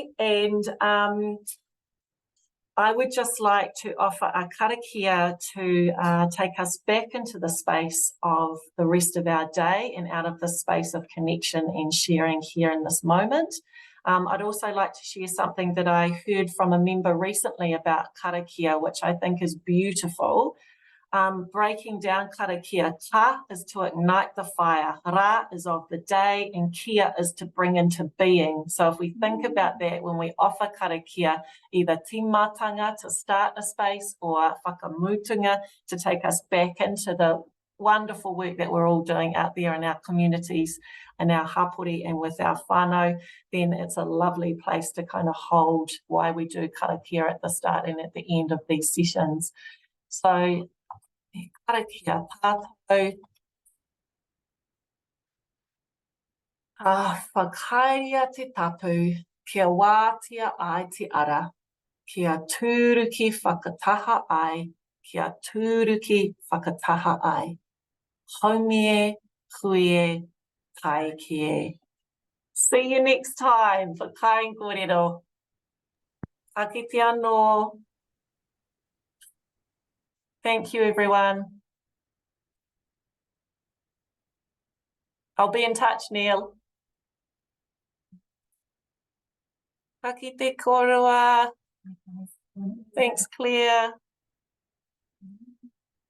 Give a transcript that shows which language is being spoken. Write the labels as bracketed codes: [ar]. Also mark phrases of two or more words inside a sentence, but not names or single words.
[en] And I would just like to offer a karakia to take us back into the space of the rest of our day and out of the space of connection and sharing here in this moment. I'd also like to share something that I heard from a member recently about karakia, which I think is beautiful. Breaking down karakia, ka is to ignite the fire, ra is of the day, and kia is to bring into being. So if we think about that, when we offer karakia, either timatanga to start a space or whakamutunga to take us back into the wonderful work that we're all doing out there in our communities and our hapori and with our whānau, then it's a lovely place to kind of hold why we do karakia at the start and at the end of these sessions. [mi] So karakia tātou whakairia te tapu, kia wātia ai te ara, kia tūruki whakataha ai, kia tūruki whakataha ai. Haumie, huie, tai kie. [en] See you next time for Kai and Kōrero. [mi] Ake te anō. [en] Thank you, everyone. I'll be in touch, Neil. [mi] Ake te koroa. [en] Thanks, Claire.